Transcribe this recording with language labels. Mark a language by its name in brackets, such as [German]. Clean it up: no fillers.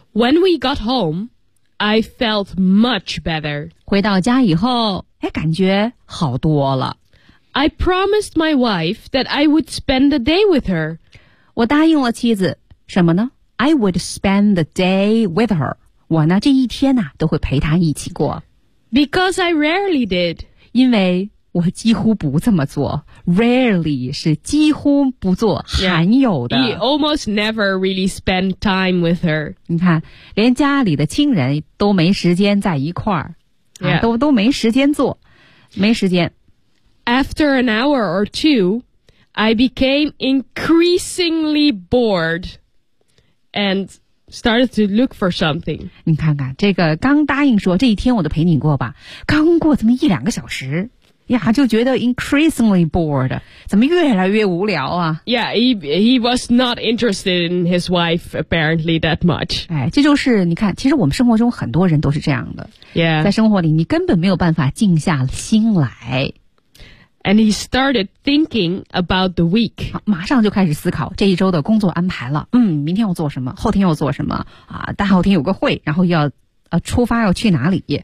[English] When we got home, I felt much better. [Chinese] 回到家以后哎，感觉好多了。 [English] I promised my wife that I would spend the day with her. [Chinese] 我答应了妻子，什么呢 ？ [English] I would spend the day with her. [Chinese] 我呢，这一天呐、啊，都会陪她一起过。 [English] Because I rarely did. [Chinese] 因为我几乎不这么做。Rarely 是几乎不做，罕有的。 [English] He almost never really spent time with her. [Chinese] 你看，连家里的亲人都没时间在一块儿。 [English] Yeah. [Chinese] 都没时间做，没时间。 [English] After an hour or two, I became increasingly bored and started to look for something. [Chinese] 你看看，这个刚答应说这一天我都陪你过吧，刚过这么一两个小时，呀，就觉得 [English] increasingly bored， [Chinese] 怎么越来越无聊啊 [English] ？Yeah, he was not interested in his wife apparently that much. [Chinese] 哎，这就是你看，其实我们生活中很多人都是这样的。 [English] Yeah， [Chinese] 在生活里你根本没有办法静下心来。 [English] And he started thinking about the week. [Chinese] 马上就开始思考这一周的工作安排了。嗯，明天要做什么？后天要做什么？啊，大后天有个会，然后要出发要去哪里？